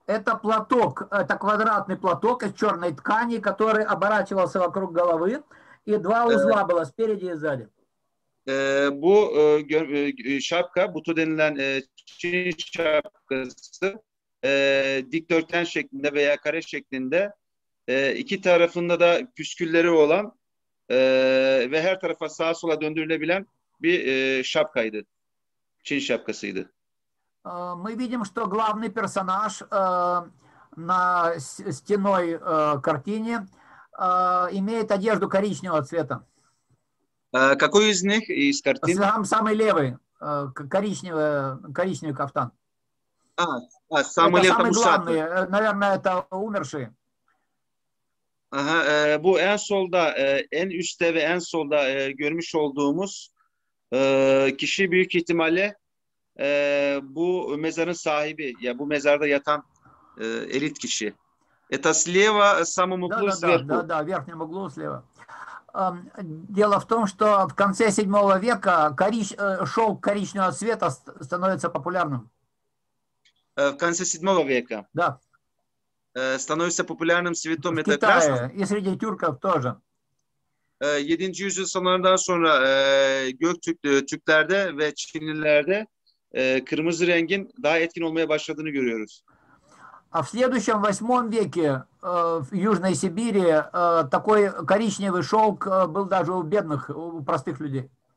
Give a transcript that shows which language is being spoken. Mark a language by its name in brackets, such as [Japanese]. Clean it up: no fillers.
[Russian] Это платок, это квадратный платок из черной ткани, который оборачивался вокруг головы, и два узла было спереди и сзади. [Turkish] Bu şapka, buto denilen Çin şapkası dikdörtgen şeklinde veya kare şeklinde iki tarafında da püskülleri olan ve her tarafa sağa sola döndürülebilen bir şapkaydı. Çin şapkasıydı. [Russian] Мы видим, что главный персонаж на стеной картине имеет одежду коричневого цвета. Какой из них из картин? Самый левый, коричневый кафтан. Самый это самый главный, наверное, это умерший. [Turkish] Bu en solda, en üstte ve en solda görmüş olduğumuz kişi büyük ihtimalle bu mezarın sahibi, ya bu mezarda yatan elit kişi. [Russian] Это слева, в самом углу сверху. Да, в верхнем углу слева. Дело в том, что в конце VII века шелк коричневого цвета становится популярным. В конце VII века. Да. Становится популярным цветом. В Китае и среди тюрков тоже. [Turkish] 7. yüzyıl sonlarından sonra Göktürklerde ve Çinlilerde kırmızı rengin daha etkin olmaya başladığını görüyoruz. [Russian] А в следующем VIII веке в Южной Сибири такой коричневый шелк был даже у бедных, у простых людей.